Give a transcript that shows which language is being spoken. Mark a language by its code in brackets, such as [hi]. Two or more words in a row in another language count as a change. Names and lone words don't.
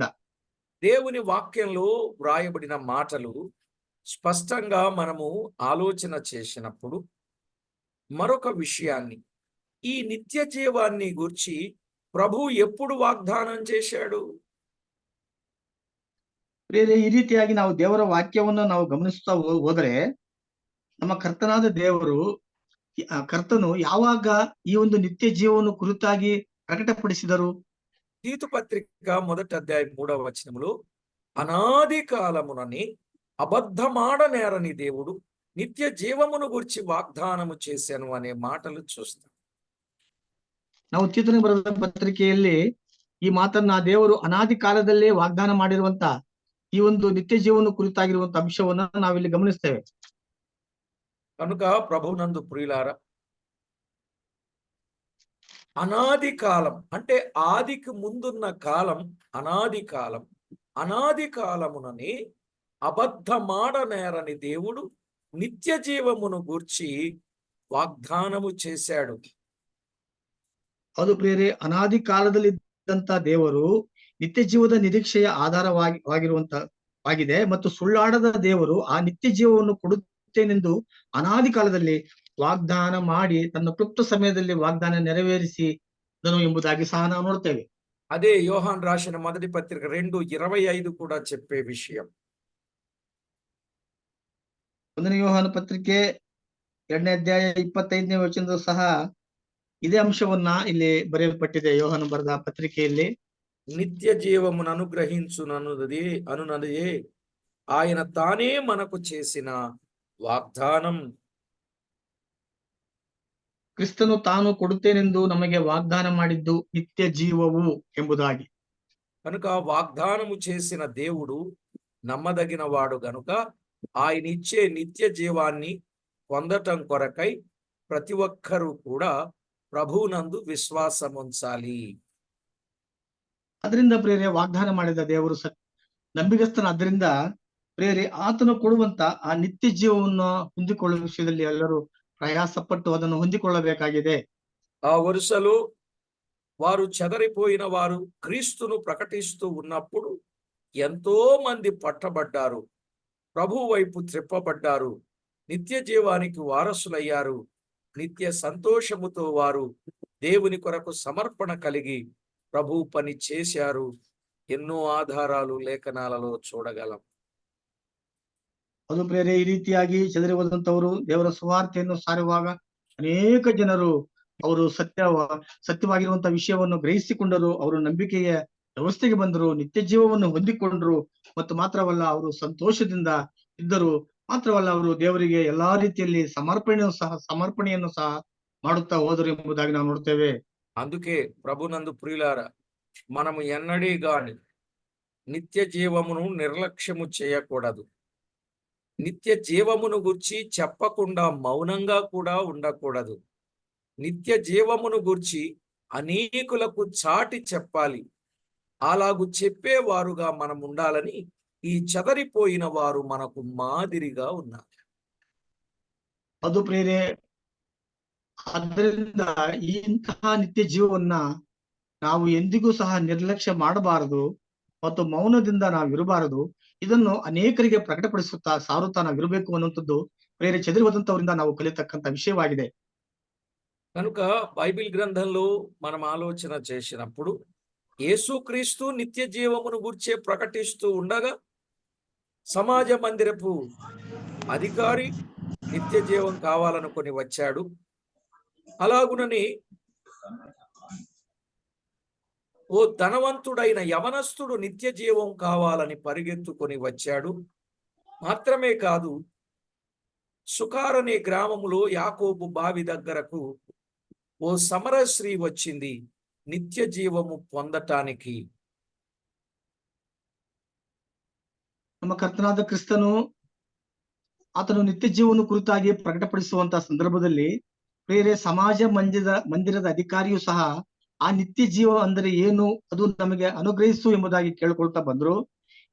[te] దేవుని వాక్యంలో వ్రాయబడిన మాటలు స్పష్టంగా మనము ఆలోచన చేసినప్పుడు మరొక విషయాన్ని, ఈ నిత్య జీవాన్ని గూర్చి ప్రభు ఎప్పుడు వాగ్దానం చేశాడు? [kn] ಬೇರೆ ಈ ರೀತಿಯಾಗಿ ನಾವು ದೇವರ ವಾಕ್ಯವನ್ನು ನಾವು ಗಮನಿಸ್ತಾ ಹೋದರೆ ನಮ್ಮ ಕರ್ತನಾದ ದೇವರು ಕರ್ತನು ಯಾವಾಗ ಈ ಒಂದು ನಿತ್ಯ ಜೀವವನ್ನು ಕುರಿತಾಗಿ ಪ್ರಕಟಪಡಿಸಿದರು? [te] తీతు పత్రిక 1వ అధ్యాయం 3వ వచనములో, అనాది కాలమునని అబద్ధమాడనేరని దేవుడు నిత్య జీవమును గురించి వాగ్దానము చేశాను అనే మాటలు చూస్తాం. [kn] ನಾವು ತೀತನಿಗೆ ಬರೆದ ಪತ್ರಿಕೆಯಲ್ಲಿ ಈ ಮಾತನ್ನ ದೇವರು ಅನಾದಿ ಕಾಲದಲ್ಲೇ ವಾಗ್ದಾನ ಮಾಡಿರುವಂತ ಈ ಒಂದು ನಿತ್ಯ ಜೀವನ ಕುರಿತಾಗಿರುವಂತ ಅಂಶವನ್ನ ನಾವಿಲ್ಲಿ ಗಮನಿಸ್ತೇವೆ. [te] కనుక ప్రభునందు ప్రియులారా, అనాది కాలం అంటే ఆదికి ముందున్న కాలం అనాది కాలం. అనాది కాలమునని అబద్ధమాడనేరని దేవుడు నిత్య జీవమును గూర్చి వాగ్దానము చేశాడు. [kn] ಅದು ಪ್ರಿಯರೇ, ಅನಾದಿ ಕಾಲದಲ್ಲಿ ಇದ್ದಂತ ದೇವರು ನಿತ್ಯ ಜೀವದ ನಿರೀಕ್ಷೆಯ ಆಧಾರವಾಗಿರುವಂತವಾಗಿದೆ ಮತ್ತು ಸುಳ್ಳಾಡದ ದೇವರು ಆ ನಿತ್ಯ ಜೀವವನ್ನು ಕೊಡುತ್ತೇನೆಂದು ಅನಾದಿ ಕಾಲದಲ್ಲಿ ವಾಗ್ದಾನ ಮಾಡಿ ತನ್ನ ಕ್ಲುಪ್ತ ಸಮಯದಲ್ಲಿ ವಾಗ್ದಾನ ನೆರವೇರಿಸಿದನು ಎಂಬುದಾಗಿ ಸಹ ನಾವು ನೋಡ್ತೇವೆ. [te] అదే యోహాన్ రాసిన మొదటి పత్రిక 2:25 కూడా చెప్పే విషయం. [kn] 1ನೇ ಯೋಹಾನ ಪತ್ರಿಕೆ 2ನೇ ಅಧ್ಯಾಯ 25ನೇ ವಚನದಲ್ಲೂ ಸಹ ಇದೇ ಅಂಶವನ್ನ ಇಲ್ಲಿ ಬರೆಯಲ್ಪಟ್ಟಿದೆ. ಯೋಹಾನ ಬರೆದ ಪತ್ರಿಕೆಯಲ್ಲಿ [te] నిత్య జీవమును అనునదే ఆయన తానే మనకు చేసిన వాగ్దానం. [kn] ಕ್ರಿಸ್ತನು ತಾನು ಕೊಡುತ್ತೇನೆಂದು ನಮಗೆ ವಾಗ್ದಾನ ಮಾಡಿದ್ದು ನಿತ್ಯ ಜೀವವು ಎಂಬುದಾಗಿ. [te] కనుక వాగ్దానము చేసిన దేవుడు నమ్మదగిన వాడు గనుక ఆయన ఇచ్చే నిత్య జీవాన్ని పొందటం కొరకై ప్రతి ఒక్కరూ కూడా ప్రభువునందు విశ్వాసం ఉంచాలి. [kn] ಅದರಿಂದ ಪ್ರೇರೆ ವಾಗ್ದಾನ ಮಾಡಿದ ದೇವರು ನಂಬಿಗಸ್ತನಾದ್ದರಿಂದ ಪ್ರೇರೆ ಆತನು ಕೊಡುವಂತ ಆ ನಿತ್ಯ ಜೀವವನ್ನು ಹೊಂದಿಕೊಳ್ಳುವ ವಿಷಯದಲ್ಲಿ ಎಲ್ಲರೂ ಪ್ರಯಾಸಪಟ್ಟು ಅದನ್ನು ಹೊಂದಿಕೊಳ್ಳಬೇಕಾಗಿದೆ. [te] ఆ వరుసలో వారు చెదరిపోయిన వారు క్రీస్తును ప్రకటిస్తూ ఉన్నప్పుడు ఎంతో మంది పట్టబడ్డారు, ప్రభు వైపు త్రిప్పబడ్డారు, నిత్య జీవానికి వారసులయ్యారు. నిత్య సంతోషముతో వారు దేవుని కొరకు సమర్పణ కలిగి ప్రభు పని చేశారు. ఎన్నో ఆధారాలు లేఖనాలలో చూడగలం. [kn] ಅದು ಪ್ರೇರೆ ಈ ರೀತಿಯಾಗಿ ಚದರಿ ಹೋದಂತವರು ದೇವರ ಸುವಾರ್ತೆಯನ್ನು ಸಾರುವಾಗ ಅನೇಕ ಜನರು ಅವರು ಸತ್ಯವಾಗಿರುವಂತಹ ವಿಷಯವನ್ನು ಗ್ರಹಿಸಿಕೊಂಡರು, ಅವರು ನಂಬಿಕೆಯ ವ್ಯವಸ್ಥೆಗೆ ಬಂದರು, ನಿತ್ಯ ಜೀವವನ್ನು ಹೊಂದಿಕೊಂಡರು. ಮತ್ತು ಮಾತ್ರವಲ್ಲ, ಅವರು ಸಂತೋಷದಿಂದ ಇದ್ದರು. ಮಾತ್ರವಲ್ಲ, ಅವರು ದೇವರಿಗೆ ಎಲ್ಲಾ ರೀತಿಯಲ್ಲಿ ಸಮರ್ಪಣೆಯನ್ನು ಸಹ ಮಾಡುತ್ತಾ ಹೋದರು ಎಂಬುದಾಗಿ ನಾವು ನೋಡ್ತೇವೆ. [te] అందుకే ప్రభునందు ప్రియులారా, మనము ఎన్నడీ గాని నిత్య జీవమును నిర్లక్ష్యము చేయకూడదు. నిత్య జీవమును గురించి చెప్పకుండా మౌనంగా కూడా ఉండకూడదు. నిత్య జీవమును గురించి అనేకులకు చాటి చెప్పాలి. అలాగు చెప్పేవారుగా మనం ఉండాలని ఈ చెదరిపోయిన వారు మనకు మాదిరిగా ఉన్నారు. [kn] ಅದು ಪ್ರೇರೆ, ಆದ್ದರಿಂದ ಇಂತಹ ನಿತ್ಯ ಜೀವವನ್ನ ನಾವು ಎಂದಿಗೂ ಸಹ ನಿರ್ಲಕ್ಷ್ಯ ಮಾಡಬಾರದು ಮತ್ತು ಮೌನದಿಂದ ನಾವು ಇರಬಾರದು. ಇದನ್ನು ಅನೇಕರಿಗೆ ಪ್ರಕಟಪಡಿಸುತ್ತಾ ಸಾರುತ್ತಾ ನಾವು ಇರಬೇಕು ಅನ್ನುವಂಥದ್ದು ಪ್ರೇರೆ చెదిరి ಹೋದಂತವರಿಂದ ನಾವು ಕಲಿತಕ್ಕಂತ ವಿಷಯವಾಗಿದೆ. [te] కనుక బైబిల్ గ్రంథంలో మనం ఆలోచన చేసినప్పుడు యేసుక్రీస్తు నిత్య జీవమును గుర్చే ప్రకటిస్తూ ఉండగా సమాజ మందిరపు అధికారి నిత్య జీవం కావాలనుకొని వచ్చాడు. అలాగునని ఓ ధనవంతుడైన యవనస్తుడు నిత్య జీవం కావాలని పరిగెత్తుకొని వచ్చాడు. మాత్రమే కాదు, సుకారనే గ్రామములో యాకోబు బావి దగ్గరకు ఓ సమర స్త్రీ వచ్చింది నిత్య జీవము పొందటానికి. [kn] ನಮ್ಮ ಕರ್ತನಾದ ಕ್ರಿಸ್ತನು ಆತನು ನಿತ್ಯ ಜೀವನ ಕುರಿತಾಗಿ ಪ್ರಕಟಪಡಿಸುವಂತಹ ಸಂದರ್ಭದಲ್ಲಿ ಬೇರೆ ಸಮಾಜ ಮಂದಿರದ ಅಧಿಕಾರಿಯು ಸಹ ಆ ನಿತ್ಯ ಜೀವ ಅಂದರೆ ಏನು, ಅದು ನಮಗೆ ಅನುಗ್ರಹಿಸು ಎಂಬುದಾಗಿ ಕೇಳಿಕೊಳ್ತಾ ಬಂದ್ರು.